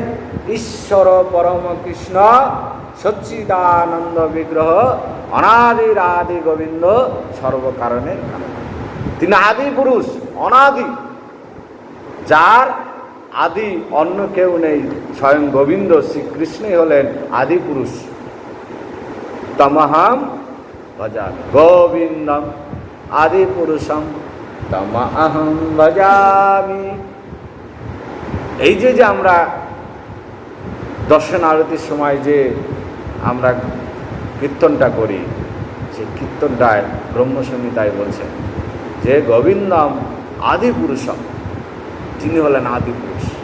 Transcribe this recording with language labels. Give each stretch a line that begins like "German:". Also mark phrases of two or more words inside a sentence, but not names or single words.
Bangla: ঈশ্বর পরম কৃষ্ণ সচ্চিদানন্দ বিগ্রহ অনাদির আদি গোবিন্দ সর্বকারণের কারণ। তিনি আদি পুরুষ, অনাদি, যার আদি অন্য কেউ নেই। স্বয়ং গোবিন্দ শ্রীকৃষ্ণই হলেন আদি পুরুষ।
Sanskrit: তমহম ভজামি গোবিন্দম আদি পুরুষম তমহম ভজামি।
Bangla: এই যে আমরা দর্শন আরতির সময় যে আমরা কীর্তনটা করি, সেই কীর্তনটায় ব্রহ্মসংহিতায় বলছেন যে
Sanskrit: গোবিন্দম আদি পুরুষম,
Bangla: তিনি হলেন আদি পুরুষ।